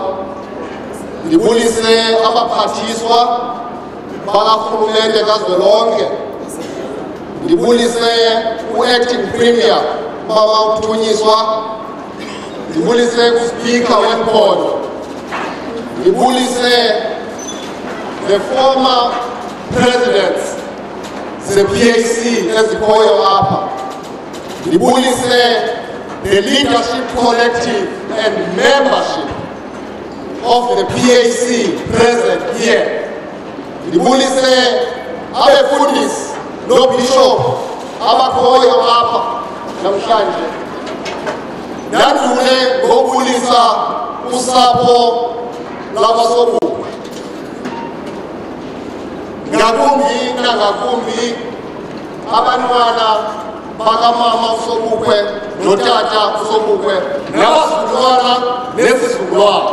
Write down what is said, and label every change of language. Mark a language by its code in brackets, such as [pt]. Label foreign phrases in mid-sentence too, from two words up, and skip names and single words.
[xh] Ndibulise abaphathiswa bakarhulumente kazwelonke. Ndibulise u- [en] acting premier [xh] Mama Uthunyiswa. Ndibulise uSpeaker wephondo. [en] Ndibulise the former presidents, the PAC [xh] ezikhoyo apha. [en] Ndibulise the leadership collective and membership of the PAC present here. [xh] Ndibulise abefundisi no-bishop abakhoyo apha namhlanje. Ndandule ngobulisa usapho lwabaSobukwe. Ngakumbi nangakumbi abantwana bakamama uSobukwe notata uSobukwe nabazukulwana nezizukulwana.